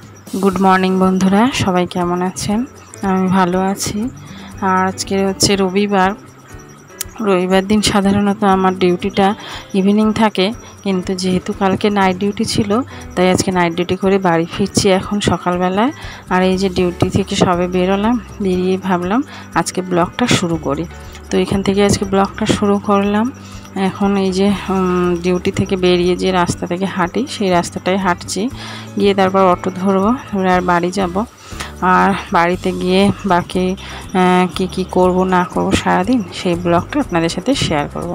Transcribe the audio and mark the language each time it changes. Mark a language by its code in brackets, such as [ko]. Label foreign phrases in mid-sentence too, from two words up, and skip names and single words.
[en] good morning [bn] বন্ধুরা সবাই কেমন আছেন। আমি ভালো আছি। আর আজকে হচ্ছে রবিবার। রবিবার দিন সাধারণত আমার ডিউটিটা ইভনিং থাকে, কিন্তু যেহেতু কালকে [en] night duty [bn] ছিলো তাই আজকে [en] night duty [bn] করে বাড়ি ফিরছি এখন সকাল বেলায়। আর এই যে ডিউটি থেকে সবে বেরোলাম, বেরিয়ে ভাবলাম আজকে ব্লগটা শুরু করি। তো এখান থেকে আজকে ব্লগটা শুরু করলাম। এখন এই যে ডিউটি থেকে বেরিয়ে যে রাস্তা থেকে হাঁটি সেই রাস্তাটাই হাঁটছি, গিয়ে তারপর অটো ধরবো, ধরে আর বাড়ি যাব। আর বাড়িতে গিয়ে বাকি কি করব না করব সারাদিন সেই ব্লগটা আপনাদের সাথে শেয়ার করব।